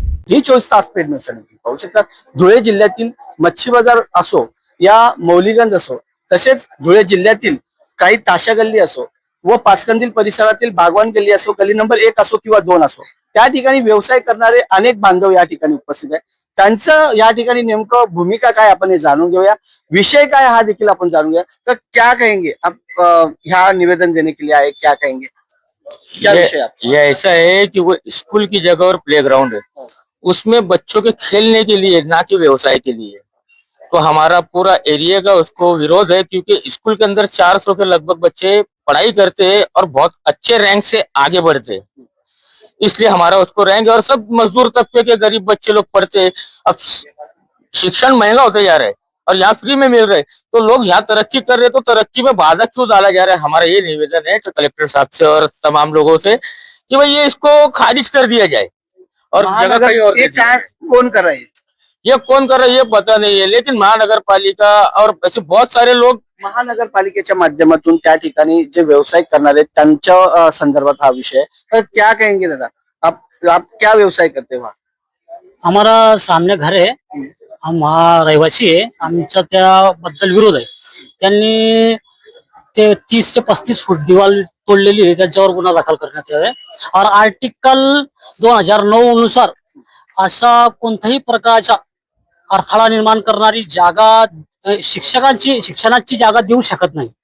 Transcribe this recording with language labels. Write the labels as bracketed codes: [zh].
[mr] ही 24 तास पेड नुकसान पाहू शकता. धुळे जिल्ह्यातील मच्छी बाजार असो या मौलीगंज असो, तसेच धुळे जिल्ह्यातील काही ताशा गल्ली असो व पाचकंदील परिसरातील बागवान गल्ली असो, गल्ली नंबर 1 असो किंवा 2 असो, त्या ठिकाणी व्यवसाय करणारे अनेक बांधव या ठिकाणी उपस्थित आहे. त्यांचं या ठिकाणी नेमकं भूमिका काय आपण हे जाणून घेऊया, विषय काय हा देखील आपण जाणून घेऊया. [hi] तर क्या कहेंगे आप ह्या निवेदन देने के लिए आए, क्या कहेंगे, क्या विषय आप? ये ऐसा है कि वो स्कूल की जगह और प्लेग्राउंड है, उसमें बच्चों के खेलने के लिए ना कि व्यवसाय के लिए। तो हमारा पूरा एरिया का उसको विरोध है, क्योंकि स्कूल के अंदर 400 के लगभग बच्चे पढ़ाई करते हैं और बहुत अच्छे रैंक से आगे बढ़ते हैं। इसलिए हमारा उसको रैंक, और सब मजदूर तबके के गरीब बच्चे लोग पढ़ते हैं। अब शिक्षण महंगा होता जा रहा है और यहाँ फ्री में मिल रहा है, तो लोग यहाँ तरक्की कर रहे हैं, तो तरक्की में बाधा क्यों डाला जा रहा है? हमारा ये निवेदन है तो कलेक्टर साहब से और तमाम लोगों से कि भाई ये इसको खारिज कर दिया जाए और जगह कहीं और ये क्या कौन कर रहा है? ये कौन कर रहा है ये पता नहीं है, लेकिन महानगर पालिका और ऐसे बहुत सारे लोग [mr] महानगरपालिकेच्या माध्यमातून त्या ठिकाणी जे व्यवसाय करणारे त्यांच्या संदर्भात हा विषय आहे. [hi] तर क्या कहेंगे दादा, आप क्या व्यवसाय करते वहाँ? हमारा सामने घर है, हम वहाँ रहिवासी है, [mr] आमचा त्याबद्दल विरोध आहे. त्यांनी ते 30 ते 35 फूट दिवाल तोडलेली आहे, त्यांच्यावर गुन्हा दाखल करण्यात आला आहे. और आर्टिकल 2009 नुसार असा कोणत्याही प्रकारचा अडथळा निर्माण करणारी जागा शिक्षणाची जागा देऊ शकत नाही.